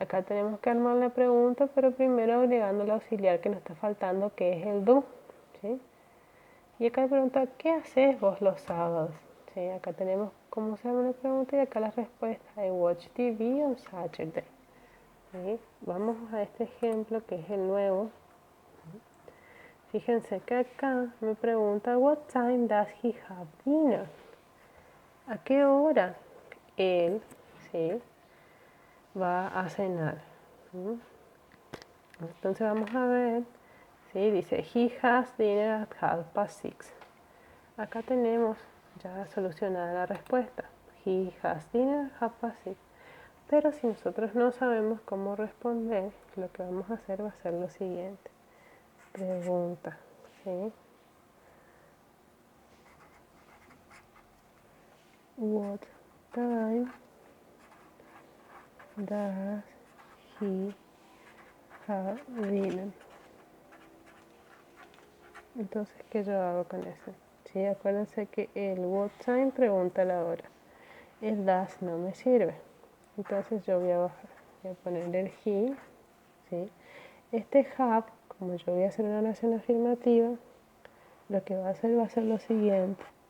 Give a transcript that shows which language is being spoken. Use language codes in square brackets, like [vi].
[es] Acá tenemos que armar la pregunta, pero primero agregando el auxiliar que nos está faltando, que es el do, ¿sí? Y acá pregunta, ¿qué haces vos los sábados? ¿Sí? Acá tenemos cómo se llama la pregunta y acá la respuesta. [en] I watch TV on Saturday. [es] ¿Sí? Vamos a este ejemplo que es el nuevo. Fíjense que acá me pregunta, [en] what time does he have dinner? [es] ¿A qué hora él, ¿sí?, va a cenar? Entonces vamos a ver, ¿sí? Dice, [en] he has dinner at 6:30. [es] Acá tenemos ya solucionada la respuesta. [en] He has dinner at 6:30. [es] Pero si nosotros no sabemos cómo responder, lo que vamos a hacer va a ser lo siguiente. Pregunta, ¿sí? [en] what time does he have dinner? [es] Entonces, ¿qué yo hago con eso? Sí, acuérdense que el what time pregunta la hora. El does no me sirve. Entonces yo voy a bajar. Voy a poner el he. ¿Sí? Este have, como yo voy a hacer una oración afirmativa, lo que va a ser lo siguiente.